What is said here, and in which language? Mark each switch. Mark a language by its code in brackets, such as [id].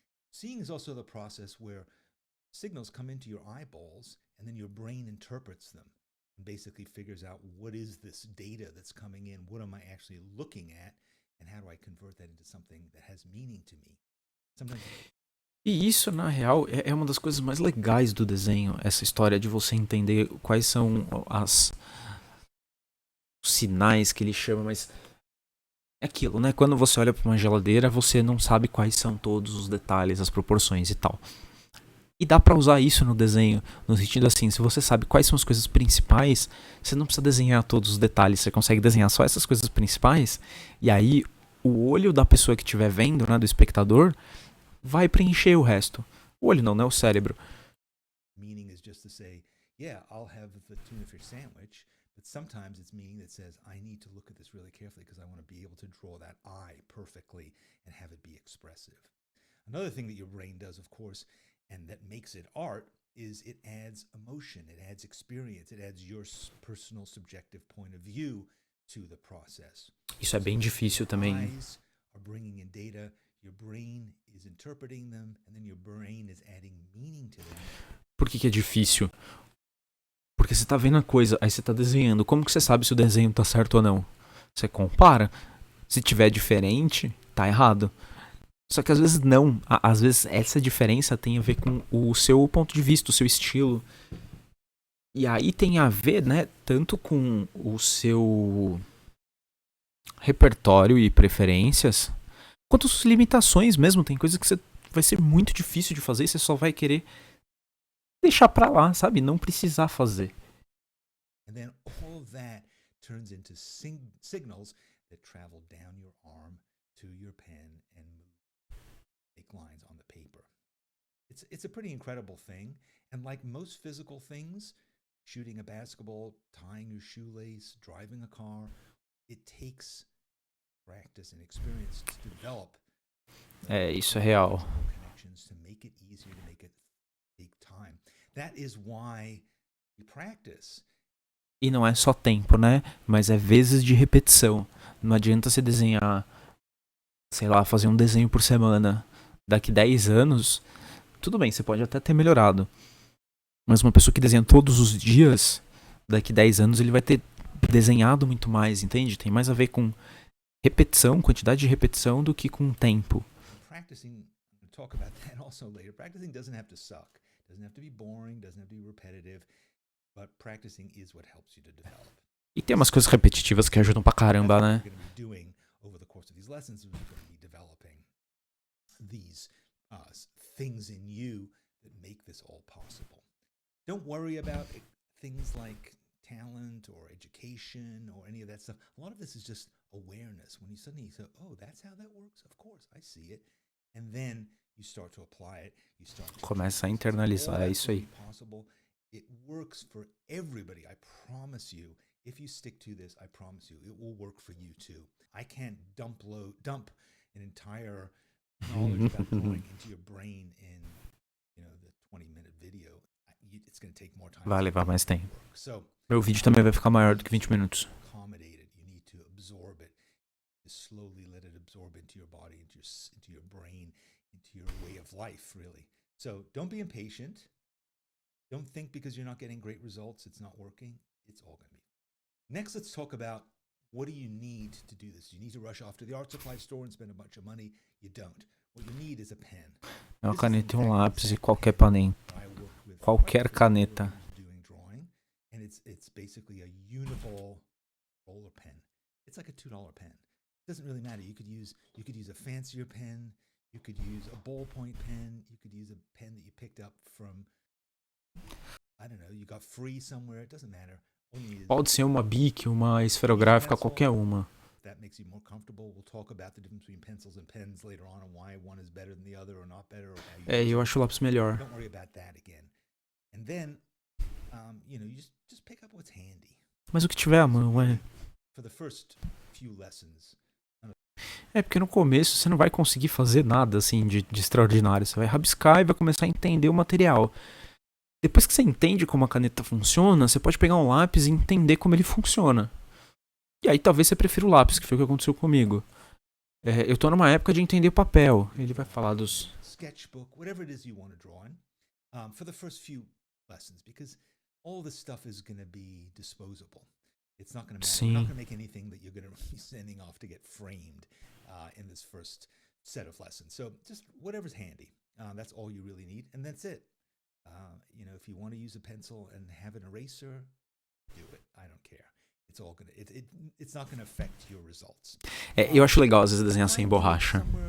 [en] Seeing is also the process where signals come into your eyeballs and then your brain interprets them and basically figures out what is this data that's coming in, what am I actually looking at, and how do I convert that into something that has meaning to me. [pt] E isso, na real, é uma das coisas mais legais do desenho, essa história de você entender quais são os sinais que ele chama, mas é aquilo, né? Quando você olha para uma geladeira, você não sabe quais são todos os detalhes, as proporções e tal. E dá pra usar isso no desenho, no sentido assim, se você sabe quais são as coisas principais, você não precisa desenhar todos os detalhes, você consegue desenhar só essas coisas principais, e aí o olho da pessoa que estiver vendo, né, do espectador, vai preencher o resto. O olho não, né, o cérebro. [en] Meaning is just to say, yeah, I'll have the tuna fish sandwich, but sometimes it's meaning that says, I need to look at this really carefully because I want to be able to draw that eye perfectly and have it be expressive. Another thing that your brain does, of course, and that makes it art, is it adds emotion, it adds experience, it adds your personal subjective point of view to the process. [pt] Isso é bem difícil também. [en] Eyes are bringing in data, your brain is interpreting them, and then your brain is adding meaning to them. [pt] Por que é difícil? Porque você tá vendo a coisa, aí você tá desenhando. Como que você sabe se o desenho tá certo ou não? Você compara. Se tiver diferente, tá errado. Só que às vezes não. Às vezes essa diferença tem a ver com o seu ponto de vista, o seu estilo. E aí tem a ver, né, tanto com o seu repertório e preferências, quanto suas limitações mesmo. Tem coisa que vai ser muito difícil de fazer e você só vai querer deixar pra lá, sabe? Não precisar fazer. [en] And then all of that turns into signals that travel down your arm to your pen and make lines on the paper. It's a pretty incredible thing, and like most physical things, shooting a basketball, tying your shoelace, driving a car, it takes practice and experience to develop. [pt] Isso é real. [en] Connections to make it easier, to make it take time. That is why you practice. [pt] E não é só tempo, né? Mas é vezes de repetição. Não adianta você desenhar, sei lá, fazer um desenho por semana. Daqui 10 anos, tudo bem, você pode até ter melhorado. Mas uma pessoa que desenha todos os dias, daqui 10 anos ele vai ter desenhado muito mais, entende? Tem mais a ver com repetição, quantidade de repetição, do que com tempo. [en] Practicing, we'll talk about that also later. Practicing doesn't have to suck. Doesn't have to be boring, doesn't have to be repetitive. But practicing is what helps you to develop. [pt] E tem umas coisas repetitivas que ajudam pra caramba, né? [en] Over the course of these lessons, we're going to be developing these things in you that make this all possible. Don't worry about things like talent or education or any of that stuff. A lot of this is just awareness. When you suddenly say, oh, that's how that works? Of course, I see it. And then you start to apply it. You start to [pt] começa a internalizar, é isso aí. [en] It works for everybody, I promise you. If you stick to this, I promise you, it will work for you too. I can't dump an entire knowledge about drawing into your brain in, the 20-minute video. It's going to take more time. [pt] Vai levar mais tempo. [en] So, [pt] meu vídeo também vai ficar maior do que 20 minutos. [en] Accommodate it. You need to absorb it. Just slowly let it absorb into your body, into your brain, into your way of life, really. So, don't be impatient. Don't think because you're not getting great results, it's not working. It's all going to be. Next, let's talk about What do you need to do this? Do you need to rush off to the art supply store and spend a bunch of money? You don't. What you need is a pen. [pt] É uma caneta e um lápis e qualquer panem. Qualquer caneta. [en] And it's basically a uniball roller pen. It's like a $2 pen. It doesn't really matter. You could use a fancier pen. You could use a ballpoint pen. You could use a pen that you picked up from, I don't know, you got free somewhere. It doesn't matter. [pt] Pode ser uma Bic, uma esferográfica, qualquer uma. [en] That makes you more comfortable. We'll talk about the difference between pencils and pens later on and why one is better than the other or not better. [pt] Eu acho o lápis melhor. [en] Don't worry about that again. And then, you just pick up what's handy. [pt] Mas o que tiver à mão, [en] For the first few lessons. [pt] Porque no começo você não vai conseguir fazer nada assim de extraordinário. Você vai rabiscar e vai começar a entender o material. Depois que você entende como a caneta funciona, você pode pegar um lápis e entender como ele funciona. E aí talvez você prefira o lápis, que foi o que aconteceu comigo. Eu tô numa época de entender o papel. Ele vai falar dos... [en] Sketchbook, whatever it is you want to draw on, for the first few lessons, because all this stuff is going to be disposable. It's not going to matter. We're not going to make anything that you're going to be sending off to get framed in this first set of lessons. So just whatever's handy. That's all you really need, and that's it. If you want to use a pencil and have an eraser, do it. I don't care. It's all gonna. It's not gonna affect your results. [pt] Eu acho legal às vezes desenhar sem borracha.